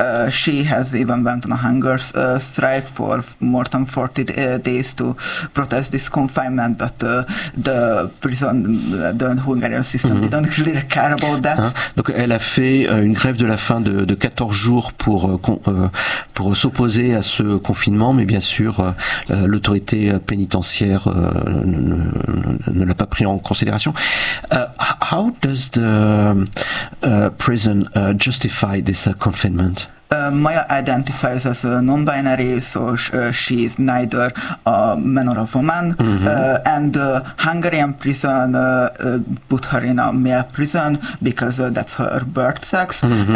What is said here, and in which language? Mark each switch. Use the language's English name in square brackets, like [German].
[English] She has even went on a hunger strike for more than 40 days to protest this confinement, but the prison, the Hungarian system, mm-hmm. didn't really care about that. Hein? [French] Donc elle a fait une grève de la faim de 14 jours pour s'opposer à ce confinement, mais bien sûr l'autorité pénitentiaire ne l'a pas pris en considération. [English] How does the prison justify this confinement? Maya identifies as a non-binary, so she is neither a man or a woman. Mm-hmm. And the Hungarian prison put her in a male prison because that's her birth sex. Mm-hmm.